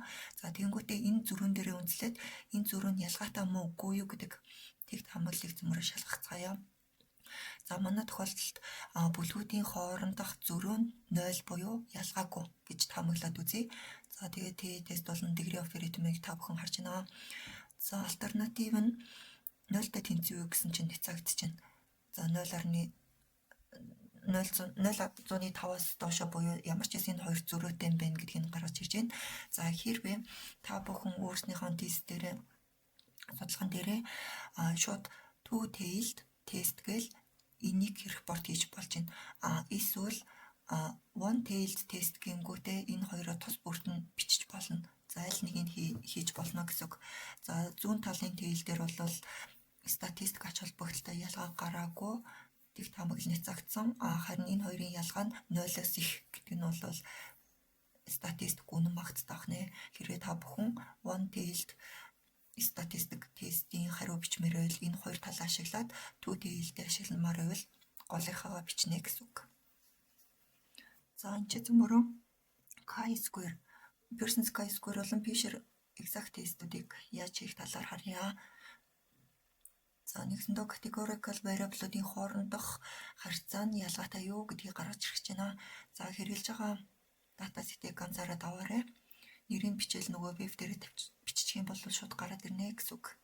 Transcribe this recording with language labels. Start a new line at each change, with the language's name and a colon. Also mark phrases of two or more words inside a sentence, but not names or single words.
Mongolian: За тэгэнгүүтээ энэ зөрүүн дээрээ үндэслээд энэ зөрүү нь ялгаатай мó үгүй юу гэдэг тэгт хамгааллыг цөмөрөө шалгацгаая. За манай тохиолдолд бүлгүүдийн хоорондох зөрүү нь 0 буюу ялгаагүй гэж таамаглаад үзье. За тэгээд тест болон
English: degree of freedom-
Mongolian: ыг та бүхэн харж байна. За альтернатив нь 0-тай тэнцвүү гэсэн чинь хязгаагдчихна. За 0.05-аас доошо буюу ямар ч гэсэн энэ хоёр зөрүүтэй юм байна гэдгийг гаргаж ирж байна. За хэрвээ та бүхэн өөрснийхөө тест дээрээ судалгаан дээрээ шууд two-tailed тест гээл энийг репорт хийж болж байна. Эсвэл one-tailed тест гингүүтээ энэ хоёроо тус бүрт нь бичиж болно. За аль нэгийг хийж болно гэсэн үг. За зүүн талын тэйл дээр бол статистик ач холбогдолтой ялгаа гараагүй тэг таамаглал няцагдсан. Харин энэ хоёрын ялгаа нь 0-оос их гэдэг нь бол статистик үнэн багтдаг нэ. Хэрвээ та бүхэн one-tailed статистик тестийн хариу бичмээр байвал энэ хоёр тал ашиглаад two-tailed ашигламаар байвал голынхаа бичнэ гэсэн үг. За энэ ч цөмөрөө
English: chi-square Pearson's chi-square
Mongolian: болон Fisher exact тестүүдийг яаж хийх талаар харъя. За нэгсэндөө
English: categorical variable-
Mongolian: уудын хоорондох харьцаа нь ялгаатай юу гэдгийг гаргаж ирж байна. За хэрэгжилж байгаа датасетийг анзаараад аваарай. Нэрийн бичээл нөгөө веб дээр бичих юм бол шууд гараад ирнэ гэсэн үг.